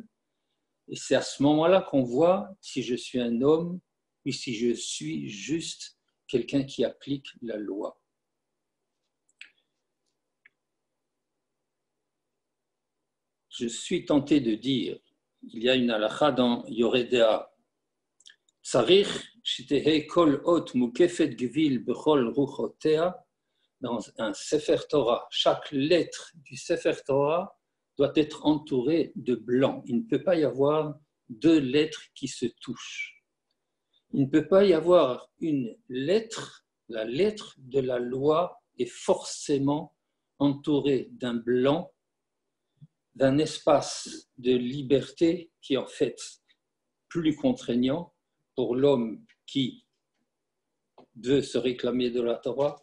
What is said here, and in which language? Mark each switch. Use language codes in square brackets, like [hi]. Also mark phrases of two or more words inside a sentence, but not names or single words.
[fr] Et c'est à ce moment-là qu'on voit si je suis un homme ou si je suis juste quelqu'un qui applique la loi. Je suis tenté de dire, il y a une halakha dans Yoredea, [he] צריך שתהא כל אות מוקפת גויל בכל רוחותיה, [fr] dans un [he] ספר תורה, [fr] chaque lettre du [he] ספר תורה [fr] doit être entourée de blanc. Il ne peut pas y avoir deux lettres qui se touchent. Il ne peut pas y avoir une lettre, la lettre de la loi est forcément entourée d'un blanc, d'un espace de liberté qui est en fait plus contraignant pour l'homme qui veut se réclamer de la Torah.